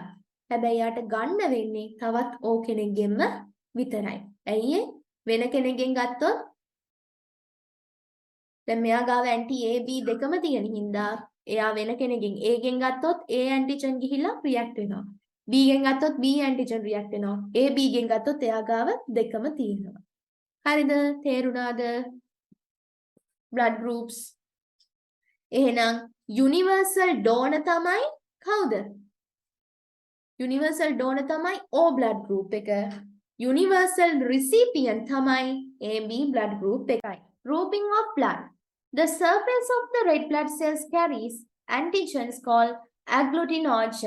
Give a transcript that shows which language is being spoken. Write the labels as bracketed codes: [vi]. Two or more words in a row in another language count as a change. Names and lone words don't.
[si] හැබැයි එයාට ගන්න වෙන්නේ තවත් O කෙනෙක්ගෙන්ම විතරයි. ඇයි වෙන කෙනෙක්ගෙන් ගත්තොත් දැන් මෙයා ගාව anti A B දෙකම තියෙන හින්දා එයා වෙන කෙනෙක්ගෙන් A ගෙන් ගත්තොත් [en] A antigen [si] ගිහිල්ලා react වෙනවා. B ගෙන් ගත්තොත් [en] B antigen [si] react වෙනවා. A B ගෙන් ගත්තොත් එයා ගාව දෙකම තියෙනවා. හරිද? තේරුණාද? [en] blood groups. [si] එහෙනම් [en] universal donor [si] තමයි කවුද? [en] universal donor [si] තමයි [en] O blood group [si] එක. [en] universal recipient [si] තමයි [en] AB blood group [si] එකයි. [en] Grouping of blood. The surface of the red blood cells carries antigens called agglutinogen.